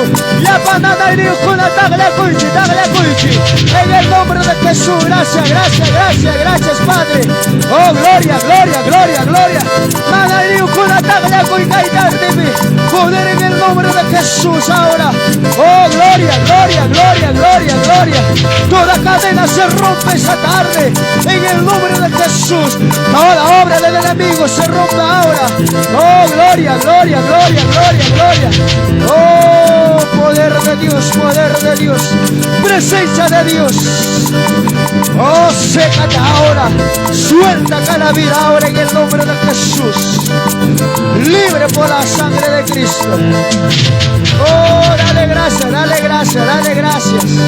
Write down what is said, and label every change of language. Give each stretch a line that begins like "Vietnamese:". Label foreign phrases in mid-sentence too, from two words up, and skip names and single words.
Spanish: La banana y en el nombre de Jesús. Gracias, gracias, gracias, gracias, Padre. Oh, gloria, gloria, gloria, gloria. Poder en el nombre de Jesús ahora. Oh, gloria, gloria, gloria, gloria, gloria. Toda cadena se rompe esa tarde en el nombre de Jesús. Toda obra del enemigo se rompe ahora. Oh, gloria, gloria, gloria, gloria, gloria. Oh, poder de Dios, presencia de Dios. Oh, sécate ahora, suelta cada vida ahora en el nombre de Jesús. Libre por la sangre de Cristo. Oh, dale gracias, dale gracias, dale gracias.